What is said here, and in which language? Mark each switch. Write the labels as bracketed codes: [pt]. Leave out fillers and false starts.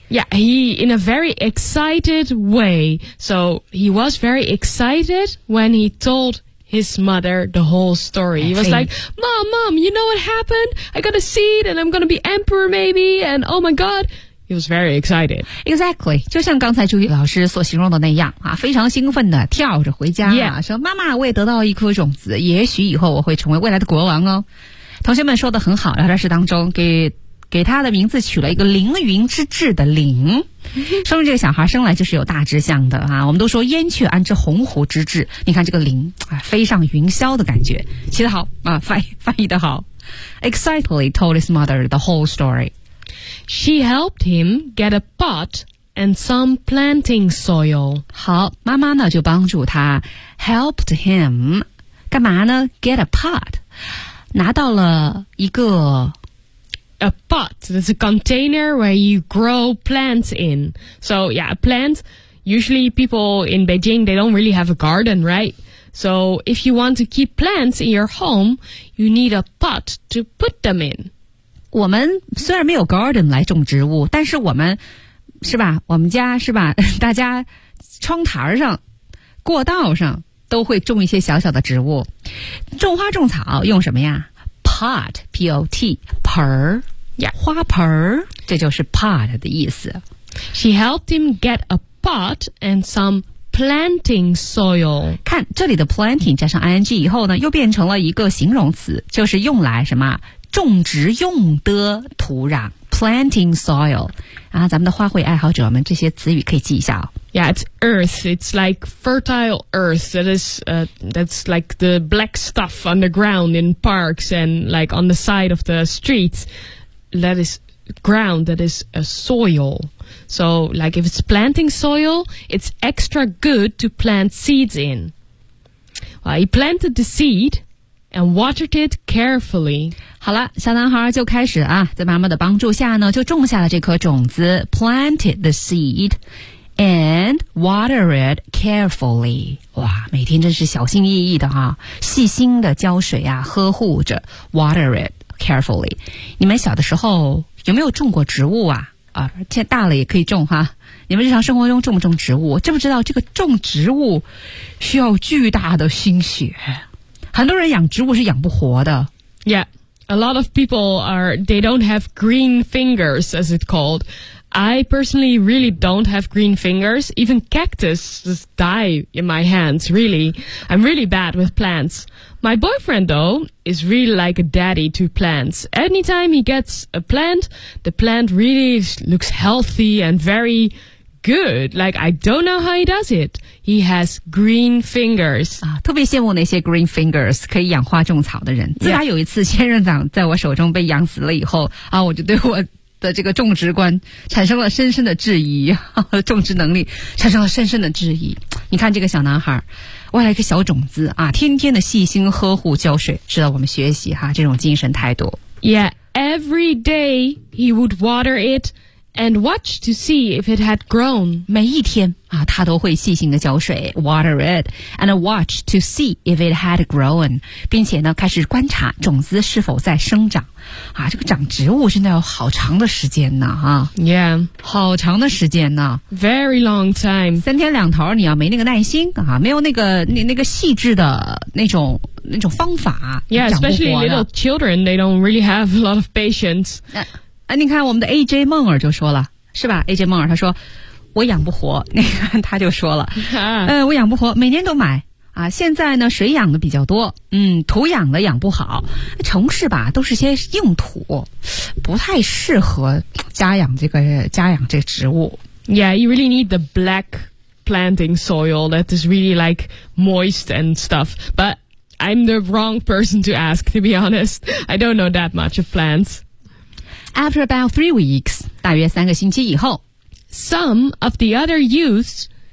[en] Yeah, he in a very excited way. So he was very excited when he told his mother the whole story. He was like, Mom, you know what happened? I got a seed and I'm going to be emperor maybe and oh my god. He was very excited. Exactly. [zh] 就像刚才朱宇老师所形容的那样啊，非常兴奋的跳着回家、 [en] yeah. [zh] 说妈妈我也得到一颗种子也许以后我会成为未来的国王哦。同学们说的很好聊天室当中给他的名字取了一个凌云之志的凌说明这个小孩生来就是有大志向的啊！我们都说燕雀安知鸿鹄之志你看这个凌、啊、飞上云霄的感觉起得好啊，翻译得好 [en] Excitedly told his mother the whole story She helped him get a pot and some planting soil [zh] 好妈妈呢就帮助他 [en] helped him [zh] 干嘛呢 [en] get a pot [zh] 拿到了一个 [en] A pot, that's a container where you grow plants in. So yeah, a plant, usually people in Beijing, they don't really have a garden, right? So if you want to keep plants in your home, you need a pot to put them in. [zh] 我们虽然没有 garden 来种植物，但是我们，是吧，我们家，是吧，大家窗台上，过道上都会种一些小小的植物。种花种草用什么呀？Pot, P-O-T, 盆儿。 [en] Yeah. [zh] 花盆儿，这就是 pot 的意思。 [en] She helped him get a pot and some planting soil. [zh] 看，这里的 planting 加上 ing 以后呢，又变成了一个形容词，就是用来什么种植用的土壤 [en] planting soil. [zh] 啊，咱们的花卉爱好者们，这些词语可以记一下哦。 [en] Yeah, it's earth. It's like fertile earth. That is, that's like the black stuff on the ground in parks and like on the side of the streets. That is ground. That is a soil. So, like if it's planting soil, it's extra good to plant seeds in. Well, he planted the seed and watered it carefully. [zh] 好了，小男孩就开始啊，在妈妈的帮助下呢，就种下了这颗种子 [en] planted the seed. And water it carefully. [zh] 哇，每天真是小心翼翼的哈，细心的浇水啊，呵护着 [en] water it carefully. [zh] 你们小的时候有没有种过植物啊？啊，现在大了也可以种哈。你们日常生活中种不种植物？知不知道这个种植物需要巨大的心血？很多人养植物是养不活的。 [en] Yeah, a lot of people are, they don't have green fingers, as it's called. I personally really don't have green fingers. Even cactus just die in my hands, really. I'm really bad with plants. My boyfriend, though, is really like a daddy to plants. Anytime he gets a plant, the plant really looks healthy and very good. Like, I don't know how he does it. He has green fingers. [zh] 特别羡慕那些 [en] green fingers, [zh] 可以养花种草的人。自打有一次仙人掌在我手中被养死了以后啊，我就对我的这个种植观产生了深深的质疑，种植能力产生了深深的质疑。你看这个小男孩挖了一个小种子啊，天天的细心呵护浇水，值得我们学习哈，这种精神态度。 [en] Yeah, every day he would water it and watch to see if it had grown. [zh] 每一天啊，他都会细心的浇水 [en] water it and watch to see if it had grown, [zh] 并且呢开始观察种子是否在生长啊，这个长植物真的要好长的时间呢啊。 [en] Yeah, [zh] 好长的时间呢。 [en] Very long time. [zh] 三天两头你要没那个耐心啊，没有那个细致的那种方法。 [en] Yeah, especially little children, they don't really have a lot of patience. [zh] 你看我们的 AJ 梦儿就说了，是吧 ？AJ 梦儿他说我养不活，你看他就说了，我养不活，每年都买。啊，现在呢，水养的比较多，土养的养不好。城市吧，都是些硬土，不太适合家养这个植物。 [en] Yeah, you really need the black planting soil that is really like moist and stuff. But I'm the wrong person to ask, to be honest. I don't know that much of plants. After about 3 weeks, [zh] 大约三个星期以后 [en] some of the other youths.